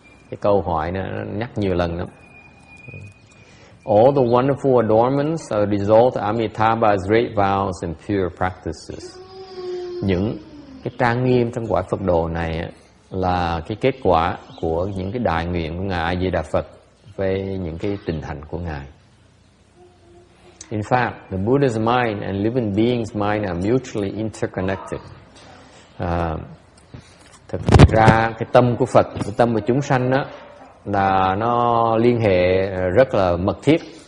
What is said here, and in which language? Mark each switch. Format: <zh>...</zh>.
<vi>Cái câu hỏi nó nhắc nhiều lần lắm.</vi> <en>All the wonderful adornments are the result of Amitabha's great vows and pure practices.</en> <vi>Những cái trang nghiêm trong cõi Phật độ này là cái kết quả của những cái đại nguyện của Ngài A Di Đà Phật với những cái tình hành của Ngài.</vi> <en>In fact, the Buddha's mind and living beings' mind are mutually interconnected.</en> <vi>Thực ra cái tâm của Phật, cái tâm của chúng sanh đó là nó liên hệ rất là mật thiết.</vi>